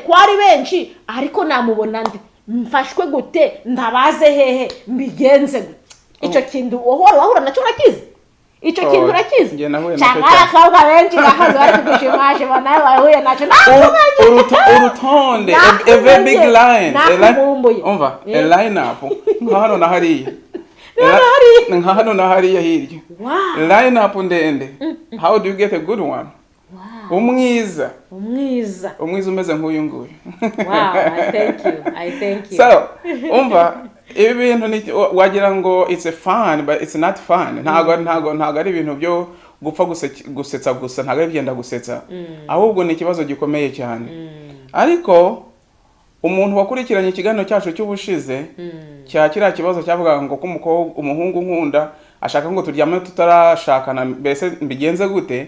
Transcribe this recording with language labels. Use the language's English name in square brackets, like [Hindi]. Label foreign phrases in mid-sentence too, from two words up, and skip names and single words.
[Kinyarwanda] Kwari benshi ariko namubona nte? Mfashwe gute? Ndabaze hehe? Mbigenze gute? Icyo kintu wahura nacyo urakizi? Icyo kintu urakizi? Cyangwa abakobwa benshi bahaze bari kugushimasha nawe wahuye nacyo urutonde, [English] a very big line, [Kinyarwanda] umva, [English] a line up [Kinyarwanda] nk'hano na hariya, nk'hano na hariya hirya, [English] line up [Kinyarwanda] ndende. [English] How do you get a good one? [Kinyarwanda] Umwiza umeze nk'uyu nguyu. [English] I thank you. So umva, [Kinyarwanda] ibi bintu wagira ngo [English] it's a fun, but it's not fun. [Kinyarwanda] Ntago ari ibintu byo gupfa gusetsa gusa, ntago ari byenda gusetsa, ahubwo ni ikibazo gikomeye cyane. Ariko umuntu wakurikiranye ikiganiro cyacu cy'ubushize cya kiriya kibazo cyavuga ngo ko umuhungu nkunda ashaka ngo turyame tutarashakana, mbese mbigenze gute?